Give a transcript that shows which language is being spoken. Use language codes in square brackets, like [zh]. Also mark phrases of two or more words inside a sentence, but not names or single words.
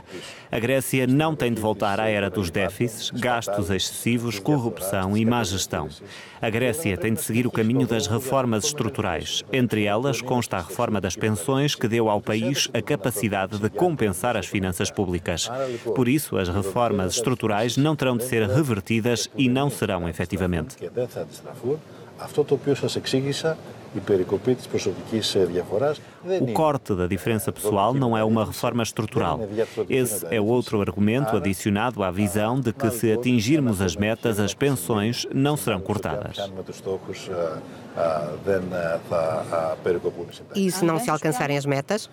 [pt] A Grécia não tem de voltar à era dos déficits, gastos excessivos, corrupção e má gestão. A Grécia tem de seguir o caminho das reformas estruturais. Entre elas consta a reforma das pensões, que deu ao país a capacidade de compensar as finanças públicas. Por isso, as reformas estruturais não terão de ser revertidas e não serão efetivamente. [el] Αυτό το οποίο σας εξήγησα, η περικοπή της προσωπικής διαφοράς... [pt] O corte da diferença pessoal não é uma reforma estrutural. Esse é outro argumento adicionado à visão de que, se atingirmos as metas, as pensões não serão cortadas. E se não se alcançarem as metas?